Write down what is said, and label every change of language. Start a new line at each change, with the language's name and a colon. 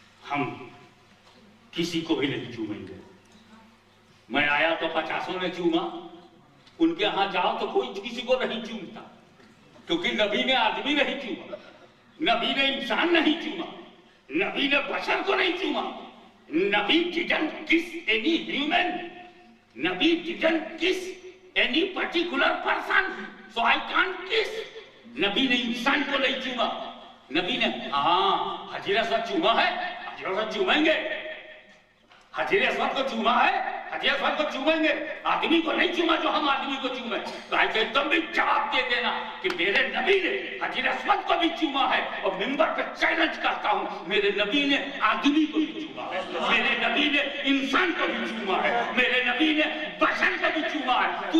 Urdu: ہم کسی کو بھی نہیں چومیں گے. میں آیا تو 50 نے چوما، ان کے ہاں جاؤ تو کوئی کسی کو نہیں چومتا، کیونکہ نبی نے آدمی نہیں چوما، نبی نے انسان نہیں چوما، نبی نے بشر کو نہیں چوما.
English: نبی didn't kiss any human. نبی didn't kiss any particular person. So I can't kiss.
Urdu: نبی نے انسان کو نہیں چوما. نبی نے ہاں حجر اسود چوما ہے، حجر اسود چومیں گے. حجر اسود کو چوما ہے، حجر اسود کو چومیں گے. آدمی کو نہیں چوما جو ہم آدمی کو چومیں. تو ایسے تم بھی جواب دے دینا کہ میرے نبی نے حجر اسود کو بھی چوما ہے، اور ممبر پہ چیلنج کرتا ہوں میرے نبی نے آدمی کو بھی چوما ہے، میرے نبی نے انسان کو بھی چوما ہے، میرے نبی نے بشر کو بھی چوما ہے.